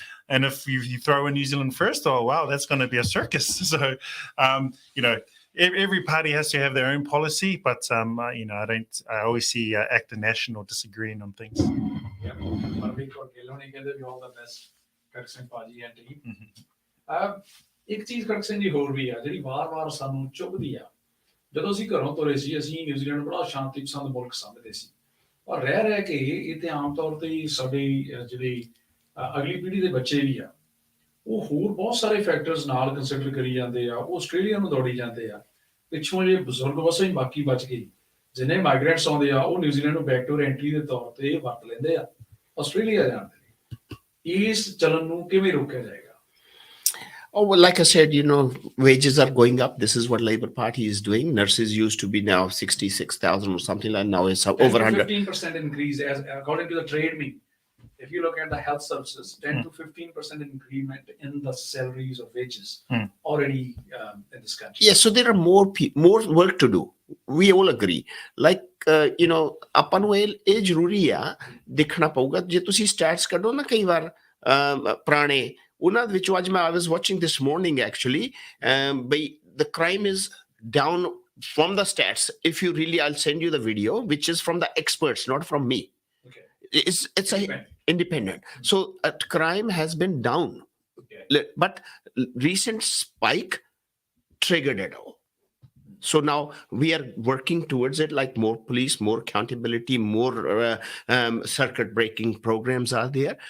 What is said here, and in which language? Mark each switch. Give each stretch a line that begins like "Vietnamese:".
English: And if you throw in New Zealand First, oh wow, that's going to be a circus. So every party has to have their own policy, but I always see ACT and National disagreeing on things. Yeah, all the best, Kharag Singh Paji and team.
Punjabi: ਇੱਕ ਚੀਜ਼ ਖੜਕ ਸਿੰਘ ਜੀ ਹੋਰ ਵੀ ਆ ਜਿਹੜੀ ਵਾਰ-ਵਾਰ ਸਾਨੂੰ ਚੁੱਭਦੀ ਆ ਜਦੋਂ ਅਸੀਂ ਘਰੋਂ ਤੁਰੇ ਸੀ ਅਸੀਂ ਨਿਊਜ਼ੀਲੈਂਡ ਬੜਾ ਸ਼ਾਂਤੀ ਪਸੰਦ ਮੁਲਕ ਸਮਝਦੇ ਸੀ ਔਰ ਰਹਿ ਕੇ ਇਹ ਤੇ ਆਮ ਤੌਰ ਤੇ ਸਾਡੀ ਜਿਹੜੀ ਅਗਲੀ ਪੀੜ੍ਹੀ ਦੇ ਬੱਚੇ ਵੀ ਆ ਉਹ ਹੋਰ ਬਹੁਤ ਸਾਰੇ ਫੈਕਟਰਸ ਨਾਲ ਕੰਸੀਡਰ ਕਰੀ ਜਾਂਦੇ ਆ ਉਹ ਆਸਟ੍ਰੇਲੀਆ ਨੂੰ ਦੌੜੀ ਜਾਂਦੇ ਆ ਪਿੱਛੋਂ ਜੇ ਬਜ਼ੁਰਗ ਵਸੇ ਹੀ ਬਾਕੀ ਬਚ ਗਏ ਜਿੰਨੇ ਮਾਈਗ੍ਰੈਂਟਸ ਆਉਂਦੇ ਆ ਉਹ ਨਿਊਜ਼ੀਲੈਂਡ ਨੂੰ ਬੈਕਡੋਰ ਐਂਟਰੀ ਦੇ ਤੌਰ ਤੇ ਵਰਤ ਲੈਂਦੇ ਆ ਆਸਟ੍ਰੇਲੀਆ ਜਾਂਦੇ ਨੇ ਇਸ ਚਲਨ ਨੂੰ ਕਿਵੇਂ ਰੋਕਿਆ ਜਾਏਗਾ?
English: Oh, well, like I said, wages are going up. This is what Labour Party is doing. Nurses used to be now 66,000 or something like now it's over 100. 15% increase according to the trade me. If you look at the health services, 10 to 15% increment in the salaries of wages already in this country. Yeah, so there are more work to do. We all agree.
Punjabi: Like, ਆਪਾਂ ਨੂੰ ਇਹ ਜ਼ਰੂਰੀ ਆ ਦੇਖਣਾ ਪਊਗਾ ਜੇ ਤੁਸੀਂ stats ਕੱਢੋ ਨਾ ਕਈ ਵਾਰ ਪੁਰਾਣੇ ਉਹਨਾਂ ਦੇ ਵਿੱਚੋਂ ਅੱਜ ਮੈਂ
English: I was watching this morning actually the crime is down from the stats. If you really, I'll send you the video which is from the experts, not from me. Okay. It's independent. So crime has been down. Okay. But recent spike triggered it all. So now we are working towards it, like more police, more accountability, more circuit breaking programs are there.